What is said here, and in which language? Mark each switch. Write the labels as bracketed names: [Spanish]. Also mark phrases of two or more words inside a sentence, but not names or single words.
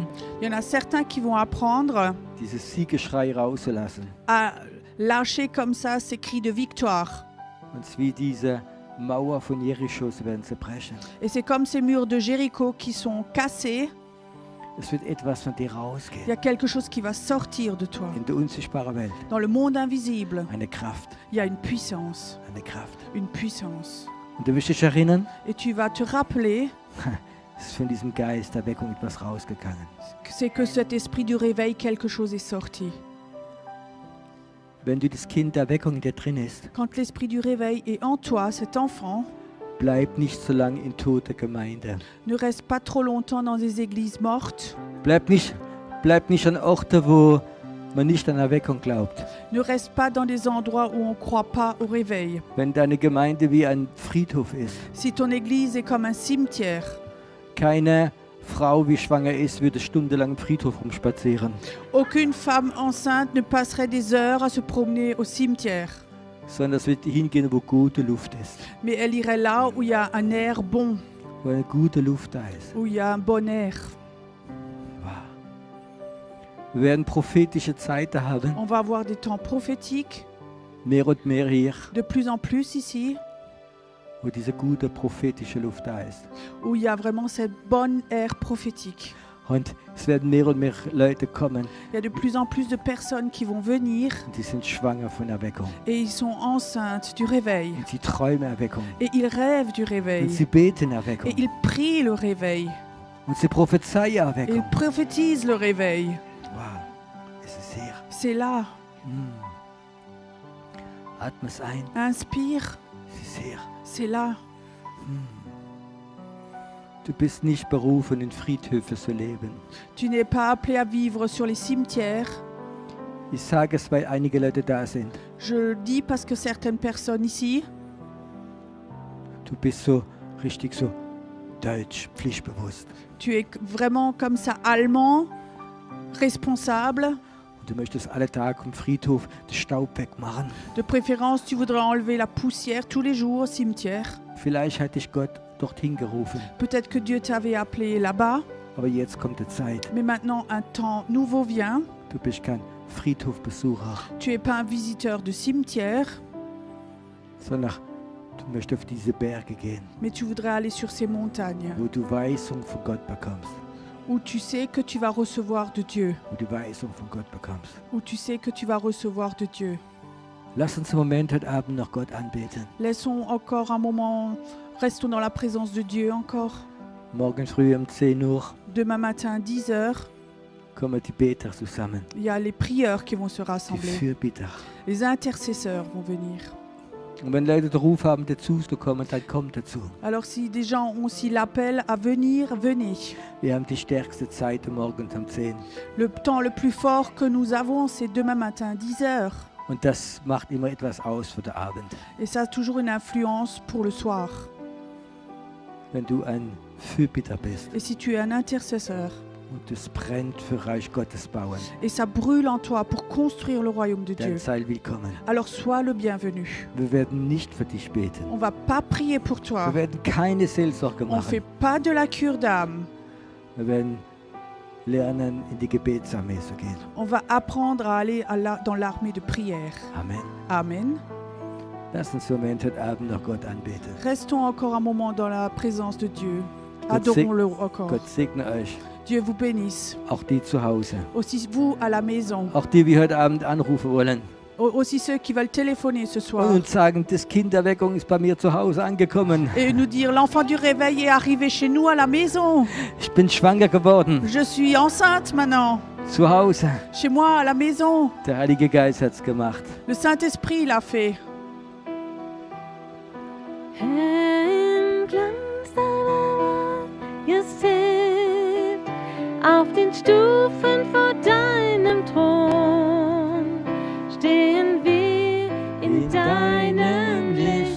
[French] Il y en a certains qui vont apprendre [German] dieses Siegeschrei rauszulassen. [French] à lâcher comme ça ces cris de victoire. [German] Und es ist wie diese Mauer von Jericho, sie werden zerbrechen. [French] Et c'est comme ces murs de Jéricho qui sont cassés. [German] Es wird etwas von dir [French] Il y [German] rausgehen. [French] a quelque chose qui va sortir de toi. [German] In der unsichtbaren Welt. [French] Dans le monde invisible, [German] Eine Kraft, [French] il y a une puissance. [German] eine Kraft. [French] Une puissance. [German] Und du wirst dich erinnern, [French] Et tu vas te rappeler [German] es ist von diesem Geist der Erweckung etwas rausgegangen. [French] que c'est que cet esprit du réveil, quelque chose est sorti. [German] Wenn du das Kind der Erweckung in dir drin ist, [French] Quand l'esprit du réveil est en toi, cet enfant, [German] bleib nicht so lange in toter Gemeinde. [French] ne reste pas trop longtemps dans des églises mortes. [German] Bleib nicht an Orten, wo man nicht an Erweckung glaubt. [French] Ne reste pas dans des endroits où on ne croit pas au réveil. [German] Wenn deine Gemeinde wie ein Friedhof ist, [French] Si ton église est comme un cimetière, [German] keine Frau, wie schwanger ist, würde stundenlang im Friedhof rumspazieren, [French] aucune femme enceinte ne passerait des heures à se promener au cimetière. [German] sondern es wird hingehen, wo gute Luft ist, [French] Mais elle irait là où il y a un air bon, [German] wo eine gute Luft da ist. [French] où il y a un bon air. [German] Wow. Wir werden prophetische Zeiten haben, [French] On va avoir des temps prophétiques, [German] mehr und mehr hier, [French] de plus en plus ici, [German] wo diese gute prophetische Luft da ist. [French] où il y a vraiment cette bonne air prophétique. [German] Und es werden mehr und mehr Leute kommen, [French] Il y a de plus en plus de personnes qui vont venir [German] und die sind schwanger von Erweckung. [French] et ils sont enceintes du réveil. [German] Und sie träumen Erweckung. [French] Et ils rêvent du réveil. [German] Und sie beten Erweckung. [French] Et ils prient le réveil. [German] Und sie prophezeien [French] Et [German] Erweckung. [French] ils prophétisent le réveil. [German] Wow, es ist hier. [French] C'est là. [German] Atme es ein. [French] Inspire, [German] Es ist hier. [French] c'est là. [German] Du bist nicht berufen, in Friedhöfen zu leben. [French] Tu n'es pas appelé à vivre sur les cimetières. [German] Ich sage es, weil einige Leute da sind. [French] Je le dis parce que certaines personnes ici, [German] Du bist so richtig so deutsch, pflichtbewusst. [French] tu es vraiment comme ça allemand, responsable. [German] Und du möchtest alle Tage am Friedhof den Staub wegmachen. [French] De préférence, tu voudrais enlever la poussière tous les jours au cimetière. [German] Vielleicht hat dich Gott dorthin gerufen. [French] Peut-être que Dieu t'avait appelé là-bas, [German] Aber jetzt kommt die Zeit. [French] mais maintenant un temps nouveau vient. [German] Du bist kein Friedhofbesucher, [French] Tu n'es pas un visiteur de cimetière, [German] sondern du möchtest auf diese Berge gehen, [French] mais tu voudrais aller sur ces montagnes [German] wo du Weisung von Gott bekommst. [French] où tu sais que tu vas recevoir de Dieu, [German] Wo du Weisung von Gott bekommst. [French] où tu sais que tu vas recevoir de Dieu. [German] Lass uns im Moment heute Abend noch Gott anbeten. [French] Laissons encore un moment, restons dans la présence de Dieu encore. [German] Morgen früh um 10 Uhr [French] Demain matin à 10 heures, [German] kommen die Beter zusammen. [French] il y a les prieurs qui vont se [German] Die [French] rassembler. [German] Fürbitter. [French] Les intercesseurs vont venir. [German] Und wenn Leute den Ruf haben, dazu zu kommen, dann kommt dazu. [French] Alors si des gens ont aussi l'appel à venir, venez. [German] Wir haben die stärkste Zeit morgens um 10. [French] Le temps le plus fort que nous avons, c'est demain matin à 10 heures. [German] Und das macht immer etwas aus für den Abend. [French] Et ça a toujours une influence pour le soir. [German] Wenn du ein Fürbitter bist [French] Et si tu es un intercesseur, [German] und es brennt für Reich Gottes bauen, [French] et ça brûle en toi pour construire le royaume de [German] dann [French] Dieu, [German] sei willkommen. [French] alors sois le bienvenu. [German] Wir werden nicht für dich beten. [French] On va pas prier pour toi. [German] Wir werden keine Seelsorge [French] On fait [German] machen. [French] pas de la cure d'âme. [German] Wir werden lernen, in die Gebetsarmee zu gehen. [French] On va apprendre à aller dans l'armée de prière. [German] Amen. [French] Amen. [German] Lass uns im Moment heute Abend noch Gott anbeten. [French] Restons encore un moment dans la présence de Dieu. [German] Gott [French] Adorons-le encore. [German] Gott segne euch, [French] Dieu vous bénisse. [German] auch die zu Hause. [French] Aussi vous à la maison. [German] Auch die, die heute Abend anrufen wollen [French] Aussi ceux qui veulent téléphoner ce soir. [German] und sagen, das Kinderweckung ist bei mir zu Hause angekommen. [French] Et nous dire, l'enfant du réveil est arrivé chez nous à la maison. [German] Ich bin schwanger geworden. [French] Je suis enceinte maintenant. [German] Zu Hause. [French] Chez moi, à la maison. [German] Der Heilige Geist hat's gemacht. [French] Le Saint-Esprit l'a fait. [German] Herr, im Glanz deiner Majestät, auf den Stufen vor deinem Thron, stehen wir in deinem Licht